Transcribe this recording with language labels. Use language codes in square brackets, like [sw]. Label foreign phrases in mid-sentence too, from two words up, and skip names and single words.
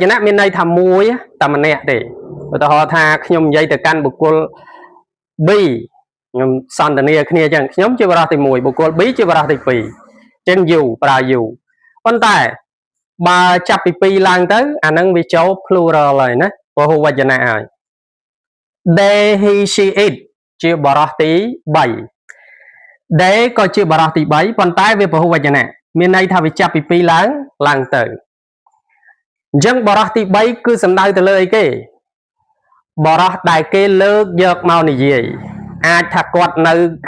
[km] នៈមានន័យថាមួយតែម្នាក់ទេឧទាហរណ៍ថាខ្ញុំនិយាយទៅកាន់បុគ្គល B ខ្ញុំសន្ទនាគ្នាអញ្ចឹងខ្ញុំជាបរោះទី1បុគ្គល B ជាបរោះទី2អញ្ចឹង you ប្រើ you ប៉ុន្តែបើចាប់ពី2ឡើងទៅអានឹងវាចូល plural ហើយណាពហុវចនៈហើយ [en] they he she it [km] ជាបរោះទី 3 they ក៏ជាបរោះទី3ប៉ុន្តែវាពហុវចនៈមានន័យថាវាចាប់ពី2ឡើងទៅអញ្ចឹងបរោះទី3គឺសំដៅទៅលើអីគេបរោះដែលគេលើកយកមកនិយាយអាចថាគាត់នៅក